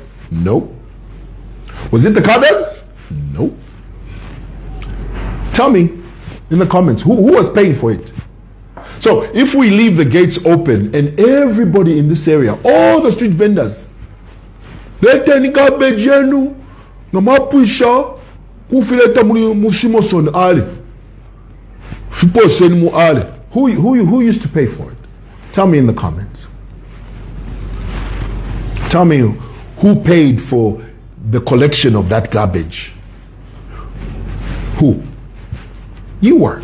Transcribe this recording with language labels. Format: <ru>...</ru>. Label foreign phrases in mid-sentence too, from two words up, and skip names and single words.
<en>No. Was it the cadres? No. Tell me in the comments, who was paying for it? So if we leave the gates open and everybody in this area, all the street vendors, let any garbage</en> <bem>yenu, na mapusha, kufileta mu</bem> <en>Simoson alley. Who used to pay for it? Tell me in the comments. Tell me who paid for the collection of that garbage. Who? You were.</en>